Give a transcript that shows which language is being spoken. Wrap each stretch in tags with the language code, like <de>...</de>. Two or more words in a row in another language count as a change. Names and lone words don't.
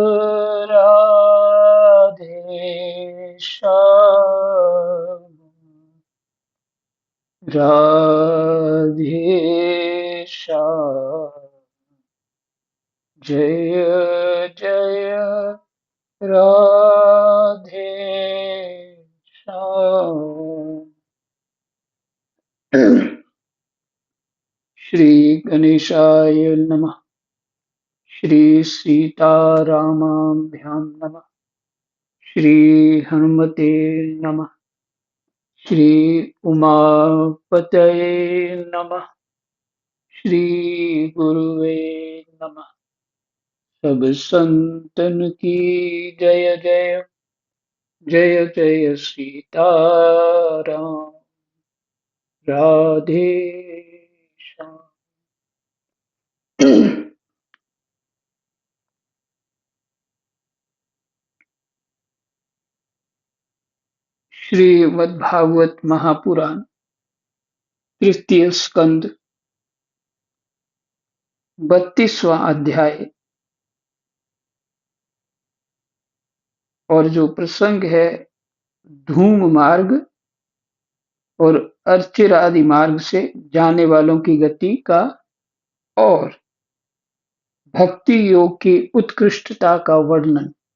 <hi>राधे श्याम राधे श्याम जय जय राधे श्याम</hi> <sa>श्री गणेशाय नमः। श्री सीतारामाभ्यां नमः। श्री हनुमते नमः। श्री उमापतये नमः। श्री गुरुवे नमः।</sa> <hi>सब संतन की जय जय जय जय सीताराम राधे श्याम। श्रीमद्भागवत महापुराण तृतीय स्कंद 32वां अध्याय और जो प्रसंग है धूम मार्ग और अर्चिरादि मार्ग से जाने वालों की गति का और भक्ति योग की उत्कृष्टता का वर्णन।</hi>